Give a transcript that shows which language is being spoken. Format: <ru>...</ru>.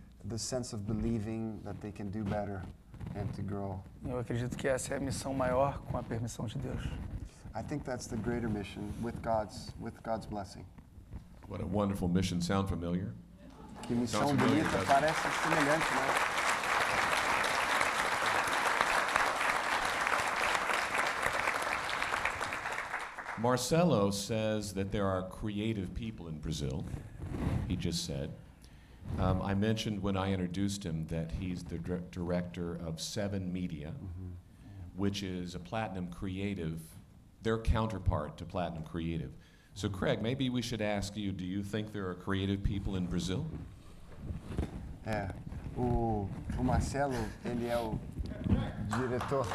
<en>the sense of believing that they can do better and to grow.</en> <pt>Eu acredito que essa é a missão maior com a permissão de Deus.</pt> <en>I think that's the greater mission with God's blessing. What a wonderful mission. Sound familiar?</en> <pt>Que missão</pt> <en>Sounds familiar,</en> <pt>bonita,</pt> <en>doesn't it?</en> <pt>parece semelhante, né?</pt> <en>Marcelo says that there are creative people in Brazil, he just said. I mentioned when I introduced him that he's the director of Seven Media, which is a Platinum Creative, their counterpart to Platinum Creative. So Craig, maybe we should ask you, do you think there are creative people in Brazil?</en> <pt>O Marcelo, ele é o diretor.</pt>